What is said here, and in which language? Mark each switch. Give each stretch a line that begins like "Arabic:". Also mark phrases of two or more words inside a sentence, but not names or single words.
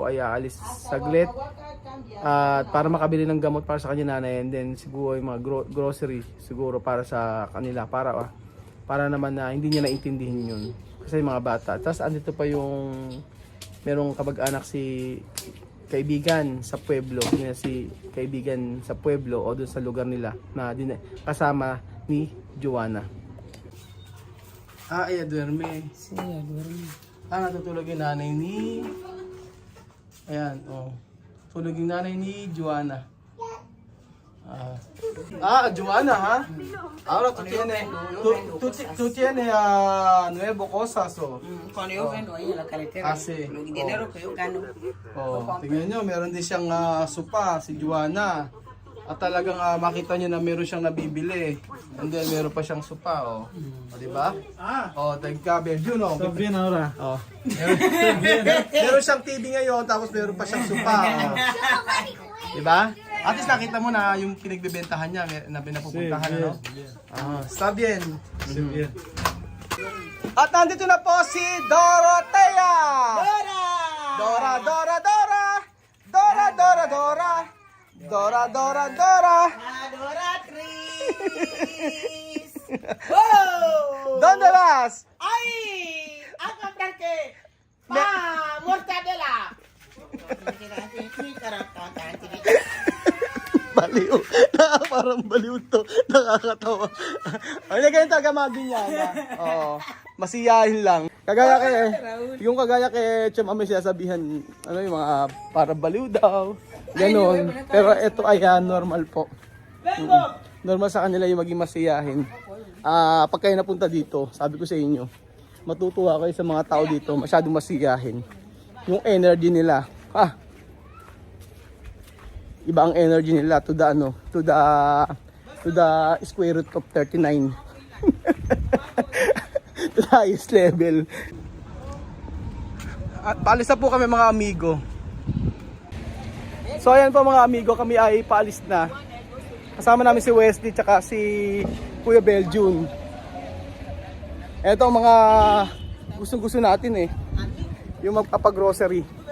Filipino: At tayo po ay aalis saglit. At para makabili ng gamot para sa kanya nanay,
English: and then
Filipino: siguro yung mga grocery siguro para sa kanila, para naman na hindi niya naintindihin yun. Kasi yung mga bata. Tapos andito pa yung merong kabag-anak si kaibigan sa pueblo, si kaibigan sa pueblo o doon sa lugar nila na kasama ni Joanna.
Spanish: Aya duerme. Sí, duerme.
Filipino: Natutulog yung nanay ni... Ayan, tulog yung nanay ni Joanna. Joanna, ha?
Spanish: Ahora tú tienes nuevo cosas, Cuando yo vendo ahí en la carretera, Sí. el dinero que yo gano,
Filipino: Tingnan nyo, meron din siyang supa, si Joanna. At talagang makita nyo na meron siyang nabibili.
English: And then
Filipino: meron pa siyang supa, di ba? Tagkabel yun,
Spanish: Está bien ahora.
Filipino: Meron siyang TV ngayon, tapos meron pa siyang supa, Di ba?
English: At least
Filipino: nakita mo na yung pinagbebentahan niya, na pinapupuntahan,
Spanish: Sí,
Filipino: ano?
Spanish: bien. Está bien. Sí, bien.
Filipino: At nandito na po si Dorotea! Dora, Dora, Dora! Dora, Dora, Dora! Dora, Dora, Dora! adoratriz.
Spanish: ¡Oh! ¿Dónde vas? ¡Ay! ¡A comprar qué! ¡Pa! ¡Mortadela!
Filipino: Baliw. Parang baliw to. Nakakatawa. Ay, na ganyan talaga mga ganyan. Masiyahin lang. Yung kagaya kay Chum Ame sasabihan, yung mga parang baliw daw. Ganon. Pero ito ay normal po. Normal sa kanila yung maging masiyahin. Pag kayo napunta dito, sabi ko sa inyo, matutuwa kayo sa mga tao dito, masyadong masiyahin. Yung energy nila. Iba ang energy nila
English: to the square root of 39. To the highest level.
Filipino: At paalis na po kami mga amigo. So ayan po mga amigo, kami ay paalis na. Kasama namin si Wesley tsaka si Kuya Beljun. Eto ang mga gustong-gusto natin yung magpapagrocery.